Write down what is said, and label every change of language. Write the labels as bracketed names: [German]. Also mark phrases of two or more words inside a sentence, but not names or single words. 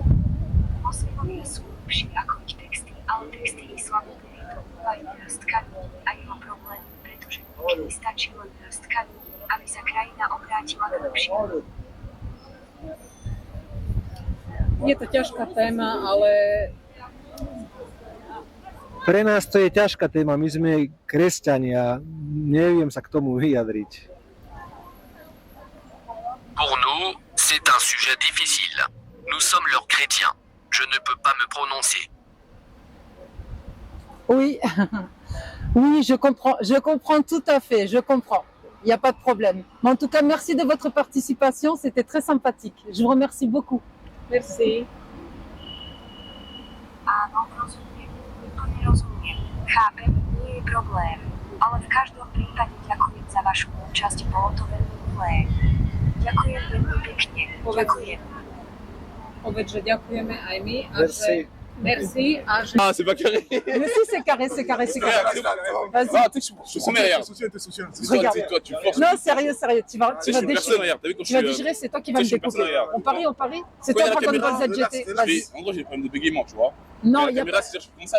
[Slovak] Moslimovia sú lepší ako ich texty, ale texty islamu majú hrstka ľudí a jeho problémy, pretože niekedy stačí len hrstka ľudí, aby sa krajina obrátila k lepšiemu. Je to ťažká téma, ale Pre nás to je ťažká téma, my sme kresťania, neviem sa k tomu vyjadriť. [French] Pour nous, c'est un sujet difficile. Nous sommes leurs chrétiens. Je ne peux pas me prononcer. Oui, oui, je comprends tout à fait, je comprends. Il n'y a pas de problème. Mais en tout cas, merci de votre participation, c'était très sympathique. Je vous remercie beaucoup. merci. [Slovak] Áno, rozumiem, úplne rozumiem. Chápem, nie je problém. Ale v každom prípade ďakujem za vašu účasť, bolo to veľmi milé. Ďakujem veľmi pekne. Ďakujem. Povedz, že ďakujeme aj my a [French] Merci. [Slovak] že merci a že... [French] Ah, c'est pas carré. Mais si, c'est carré, c'est carré, c'est carré. Vas-y. Ah, tu sais, je suis sommet, regarde. Regarde. Toi, tu forces. Non, sérieux, tu vas Tu sais, je suis personne, déchirer. regarde. T'as vu quand Tu vas je suis. déchirer, c'est toi qui vas tu me sais, je suis personne, découper. regarde. On parie C'est Quand il y a toi la Dragon Ball caméra, ZGT. Vas-y. En gros, j'ai des problèmes de bégaiement, tu vois. Non, la il n'y a caméra, c'est-à-dire, je commence à